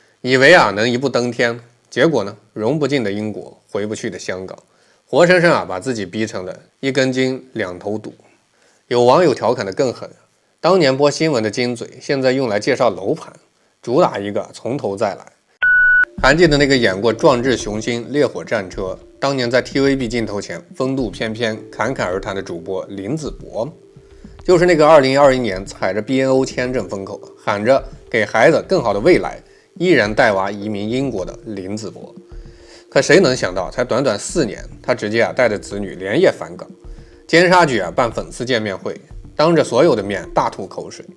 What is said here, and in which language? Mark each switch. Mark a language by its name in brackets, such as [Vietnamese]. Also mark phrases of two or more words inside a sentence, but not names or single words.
[Chinese] 以為能一步登天，結果呢，融不進的英國，回不去的香港，活生生把自己逼成了一根筋兩頭堵。有網友調侃的更狠，當年播新聞的金嘴，現在用來介紹樓盤，主打一個從頭再來。還記得那個演過《壯志雄心》《烈火戰車》，當年在 TVB 鏡頭前風度翩翩、侃侃而談的主播林子博，就是那個2021年踩着 BNO 簽證風口，喊着給孩子更好的未來，依然帶娃移民英國的林子博。可誰能想到，才短短4年，他直接带着子女連夜返港，尖沙咀辦粉絲见面會，當着所有的面大吐口水。